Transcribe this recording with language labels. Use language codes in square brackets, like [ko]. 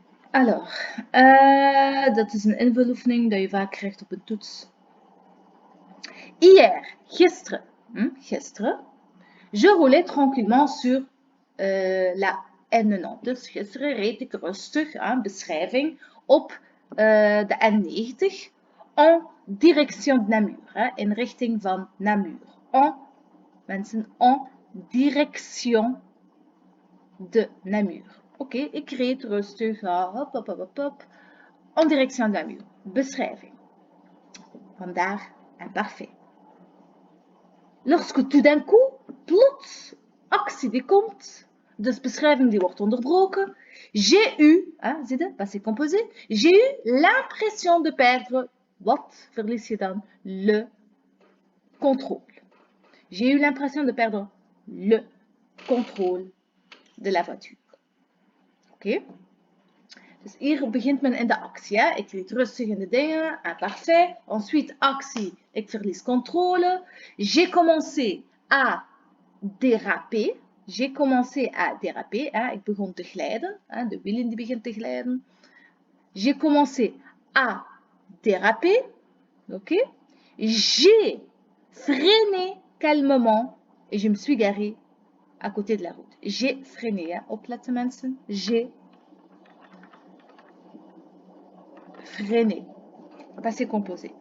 [nl] Alors, dat is een invuloefening dat je vaak krijgt op een toets. [fr] Hier, gisteren, je roulais tranquillement sur la N90. [nl] Dus gisteren reed ik rustig, beschrijving, op de N90 [fr] en direction de Namur, [nl] in richting van Namur. [fr] Mensen, en direction de Namur. [nl] Oké, ik reed rustig, hop, [fr] en direction de Namur. [nl] Beschrijving. Vandaar imparfait. [fr] Lorsque tout d'un coup, [nl] plots, actie die komt, dus beschrijving die wordt onderbroken. [fr] J'ai eu, [nl] zie je, [fr] passé composé, j'ai eu l'impression de perdre, [nl] wat verlies je dan? [fr] Le contrôle. J'ai eu l'impression de perdre le contrôle de la voiture. Oké? [nl] Dus hier begint men in de actie. Hè? Ik reed rustig in de dingen, imparfait. Ensuite, actie, ik verlies contrôle. [fr] J'ai commencé à déraper. J'ai commencé à déraper. Hè? [nl] Ik begon te glijden. [fr] Hè? [nl] De wielen die begint te glijden. [fr] J'ai commencé à déraper. Ok? J'ai freiné calmement et je me suis garé à côté de la route. J'ai freiné. Hè? [nl] Opletten mensen. [fr] J'ai freiné. Passé composé.